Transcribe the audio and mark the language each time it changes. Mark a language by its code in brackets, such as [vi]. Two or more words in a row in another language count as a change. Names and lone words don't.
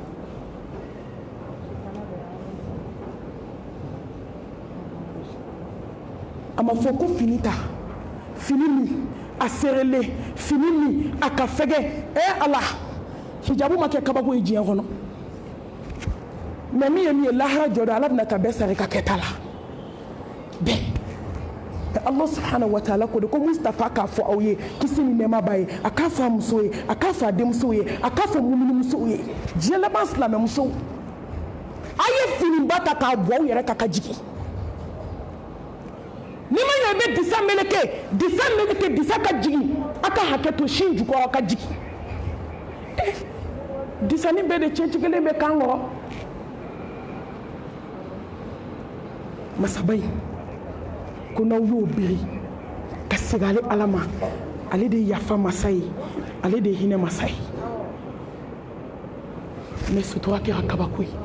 [bm] a ma fɔ ko fini ta fini min a serelen fini min a ka fɛgɛ ala hijabu ma kɛ kabako ye diɲɛ kɔnɔ mais min ye lahara jɔ dɔ ala bɛna ta bɛɛ sari ka kɛta la bɛɛ [ar] الله سبحانه وتعالى [bm] ko de ko Mustafa k'a fɔ aw ye kisi ni nɛɛma b'a ye a k'a fɔ a muso ye a k'a fɔ a denmuso ye a k'a fɔ muminimusow ye diɲɛ laban silamɛmusow a ye finiba ta k'a bɔ aw yɛrɛ kan ka jigin ni ma ɲɛ i bɛ disa meleke disa ka jigin a ka hakɛ to sin jukɔrɔ ka jigin disani bɛɛ de cɛncigelen bɛ kan kɔrɔ masaba in ko n'aw y'o biri ka segin ale ala ma ale de ye yafa masa ye ale de ye hinɛ masa ye mais sutura kɛra kabako ye